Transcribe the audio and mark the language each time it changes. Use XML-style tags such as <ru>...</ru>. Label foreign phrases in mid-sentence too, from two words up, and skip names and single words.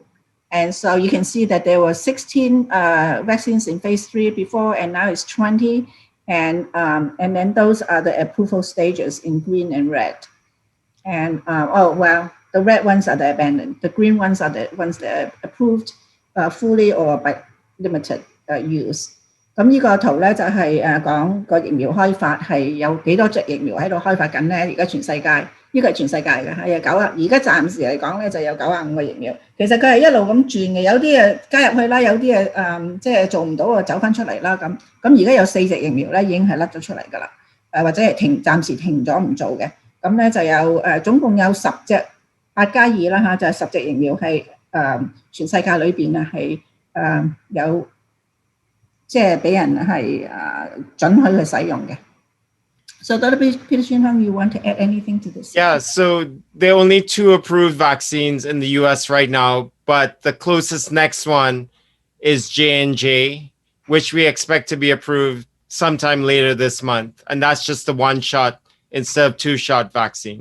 <en>And so you can see that there were 16 vaccines in phase 3 before, and now it's 20. And then those are the approval stages in green and red. And, the red ones are the abandoned. The green ones are the ones that are approved fully or by limited use.</en> <yue>咁呢個圖咧就係講個疫苗開發係有幾多隻疫苗喺度開發緊咧？而家全世界呢個係全世界嘅，係而家暫時嚟講咧就有95個疫苗。其實佢係一路咁轉嘅，有啲加入去啦，有啲即係做唔到啊，走翻出嚟啦咁。咁而家有4隻疫苗咧已經係甩咗出嚟㗎啦，或者係暫時停咗唔做嘅。咁咧就有總共有10隻8+2啦嚇，就係10隻疫苗係全世界裏邊啊係有。即係俾人係准許去使用嘅。So Dr.</yue> <en>Peter Chin Han, you want to add anything to this? Yeah, so there are only 2 approved vaccines in the US right now, but the closest next one is J&J, which we expect to be approved sometime later this month. And that's just the 1-shot instead of 2-shot vaccine.</en>